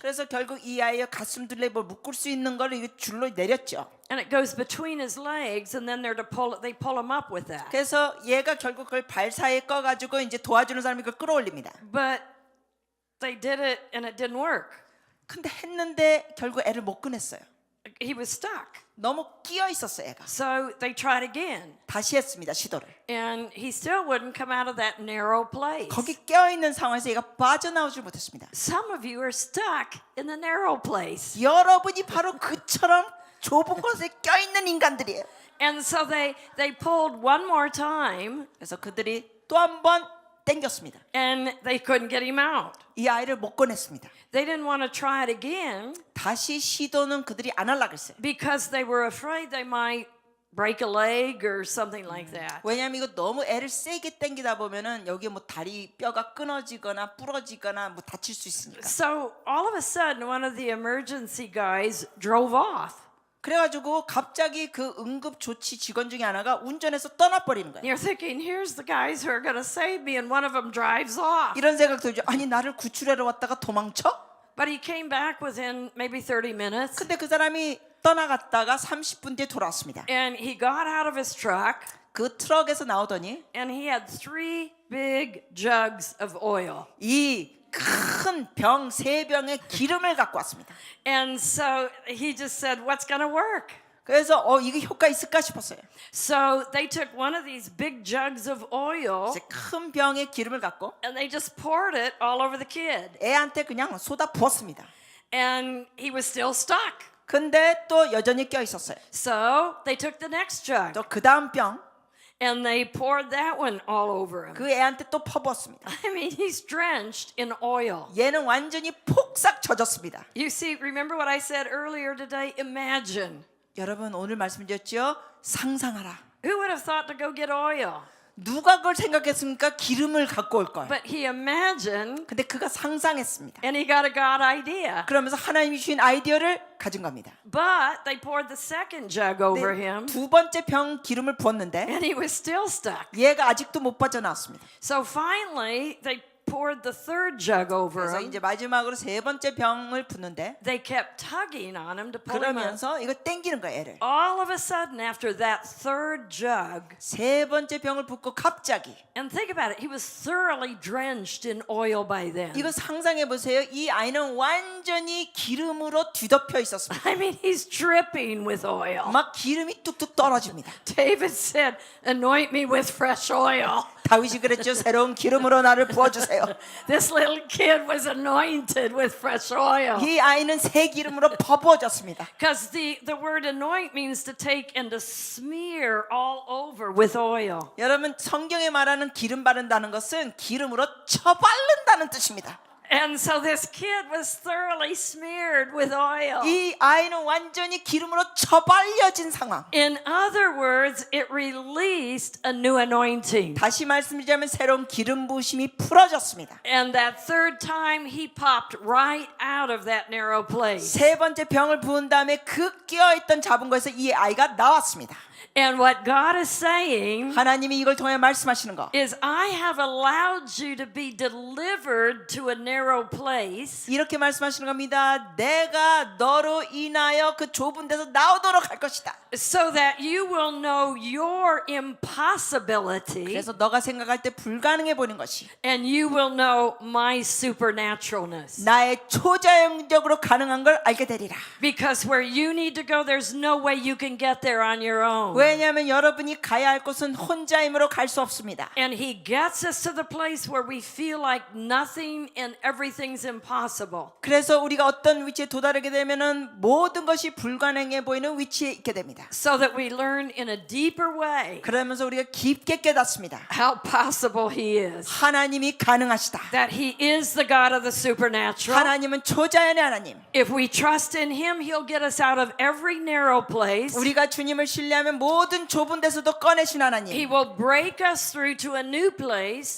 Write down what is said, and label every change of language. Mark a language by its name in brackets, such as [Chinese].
[Korean] 그래서 결국 이 아이의 가슴 둘레 뭐 묶을 수 있는 걸 이 줄로 내렸죠. [English] And it goes between his legs, and then they pull him up with that. [Korean] 그래서 얘가 결국 그걸 발 사이에 꺼가지고 이제 도와주는 사람이 그걸 끌어올립니다. [English] But they did it, and it didn't work. [Korean] 근데 했는데 결국 애를 못 꺼냈어요. [English] He was stuck. [Korean] 너무 끼어 있었어 애가. [English] So they tried again, [Korean] 다시 했습니다 시도를. [English] and he still wouldn't come out of that narrow place. [Korean] 거기 끼어 있는 상황에서 얘가 빠져나오질 못했습니다. [English] Some of you are stuck in the narrow place. [Korean] 여러분이 바로 그처럼 좁은 곳에 껴 있는 인간들이에요. [English] And so they pulled one more time, [Korean] 그래서 그들이 또 한 번 땡겼습니다. [English] and they couldn't get him out. [Korean] 이 아이를 못 꺼냈습니다. [English] They didn't want to try it again [Korean] 다시 시도는 그들이 안 하려고 했어요. [English] because they were afraid they might break a leg or something like that. [Korean] 왜냐하면 이거 너무 애를 세게 땡기다 보면은 여기 뭐 다리 뼈가 끊어지거나 부러지거나 뭐 다칠 수 있으니까. [English] So all of a sudden, one of the emergency guys drove off. [Korean] 그래가지고 갑자기 그 응급 조치 직원 중에 하나가 운전해서 떠나버리는 거예요. [English] You're thinking, here's the guys who are going to save me, and one of them drives off. [Korean] 이런 생각 들죠. 아니 나를 구출하러 왔다가 도망쳐? [English] But he came back within maybe 30 minutes, [Korean] 근데 그 사람이 떠나갔다가 30분 뒤에 돌아왔습니다. [English] and he got out of his truck, [Korean] 그 트럭에서 나오더니 [English] and he had 3 big jugs of oil. [Korean] 이 큰 병 3병의 기름을 갖고 왔습니다. [English] And so he just said, what's going to work? [Korean] 그래서 이게 효과 있을까 싶었어요. [English] So they took one of these big jugs of oil, [Korean] 이제 큰 병의 기름을 갖고 [English] and they just poured it all over the kid. [Korean] 애한테 그냥 쏟아 부었습니다. [English] And he was still stuck. [Korean] 근데 또 여전히 껴 있었어요. [English] So they took the next jug, [Korean] 또 그 다음 병, [English] and they poured that one all over him. [Korean] 그 애한테 또 퍼부었습니다. [English] I mean, he's drenched in oil. [Korean] 얘는 완전히 폭삭 젖었습니다. [English] You see, remember what I said earlier today? Imagine. [Korean] 여러분 오늘 말씀드렸죠? 상상하라. [English] Who would have thought to go get oil? [Korean] 누가 그걸 생각했습니까? 기름을 갖고 올 거예요. [English] But he imagined, [Korean] 근데 그가 상상했습니다. [English] and he got a God idea. [Korean] 그러면서 하나님이 주신 아이디어를 가진 겁니다. [English] But they poured the second jug over him, [Korean] 두 번째 병 기름을 부었는데 [English] and he was still stuck. [Korean] 얘가 아직도 못 빠져나왔습니다. [English] So finally, they poured the third jug over [Korean] 그래서 [English] him. [Korean] 이제 마지막으로 세 번째 병을 붓는데 [English] They kept tugging on him to pull him up. [Korean] 그러면서 이거 땡기는 거예요, 애를. [English] All of a sudden, after that third jug, [Korean] 세 번째 병을 붓고 갑자기 [English] and think about it, he was thoroughly drenched in oil by then. [Korean] 이거 상상해 보세요. 이 아이는 완전히 기름으로 뒤덮여 있었습니다. [English] I mean, he's dripping with oil. [Korean] 막 기름이 뚝뚝 떨어집니다. [English] David said, anoint me with fresh oil. [Korean] 다윗이 그랬죠. 새로운 기름으로 나를 부어주세요. [English] This little kid was anointed with fresh oil. [Korean] 이 아이는 새 기름으로 퍼부어졌습니다. [English] Because the word anoint means to take and to smear all over with oil. [Korean] 여러분 성경에 말하는 기름 바른다는 것은 기름으로 쳐바른다는 뜻입니다. [English] And so this kid was thoroughly smeared with oil. [Korean] 이 아이는 완전히 기름으로 처발려진 상황. [English] In other words, it released a new anointing. [Korean] 다시 말씀드리자면 새로운 기름 부으심이 풀어졌습니다. [English] And that third time, he popped right out of that narrow place. [Korean] 세 번째 병을 부은 다음에 그 끼어있던 잡은 것에서 이 아이가 나왔습니다. [English] And what God is saying [Korean] 하나님이 이걸 통해 말씀하시는 거. [English] is, I have allowed you to be delivered to a narrow place [Korean] 이렇게 말씀하시는 겁니다. 내가 너로 인하여 그 좁은 데서 나오도록 할 것이다. [English] so that you will know your impossibility [Korean] 그래서 너가 생각할 때 불가능해 보이는 것이 [English] and you will know my supernaturalness. [Korean] 나의 초자연적으로 가능한 걸 알게 되리라. [English] Because where you need to go, there's no way you can get there on your own. [Korean] 왜냐하면 여러분이 가야 할 곳은 혼자 힘으로 갈 수 없습니다. [English] And he gets us to the place where we feel like nothing and everything's impossible. [Korean] 그래서 우리가 어떤 위치에 도달하게 되면은 모든 것이 불가능해 보이는 위치에 있게 됩니다. [English] So that we learn in a deeper way [Korean] 그러면서 우리가 깊게 깨닫습니다. [English] how possible he is. [Korean] 하나님이 가능하시다. [English] That he is the God of the supernatural. [Korean] 하나님은 초자연의 하나님. [English] If we trust in him, he'll get us out of every narrow place. [Korean] 우리가 주님을 신뢰하면 모든 좁은 데서도 꺼내신 [English] He [Korean] 하나님. [English] will break us through to a new place,